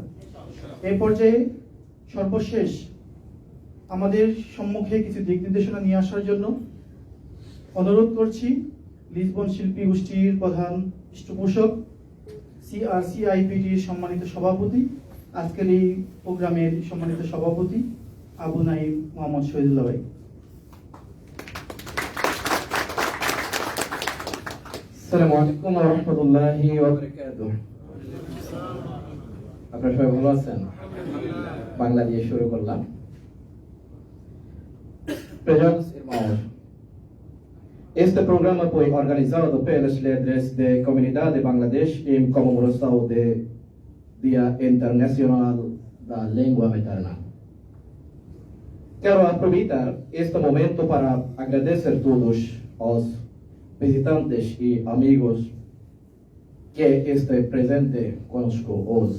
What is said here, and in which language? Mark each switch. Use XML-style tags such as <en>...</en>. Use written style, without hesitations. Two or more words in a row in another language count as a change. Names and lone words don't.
<bn>এই পর্যায়ে সর্বশেষ আমাদের সম্মুখে কিছু দিক নির্দেশনা নিয়ে আসার জন্য অনুরোধ করছি লিসবন শিল্পী গোষ্ঠীর প্রধান পৃষ্ঠপোষক CRCIPTর সম্মানিত সভাপতি, আজকের এই প্রোগ্রামের সম্মানিত সভাপতি আবু নাইম মোহাম্মদ শহীদুল্লাহ ভাই।</bn> <ar>السلام عليكم ورحمة الله وبركاته.</ar> <bn>আপনারা সবাই ভালো আছেন? বাংলা দিয়ে শুরু করলাম।</bn> <pt>Prejados irmãos, este programa foi organizado pelos líderes da comunidade de Bangladesh em comemoração do Dia Internacional da Língua Materna. Quero aproveitar este momento para agradecer a todos os visitantes e amigos que estão presentes conosco hoje.</pt>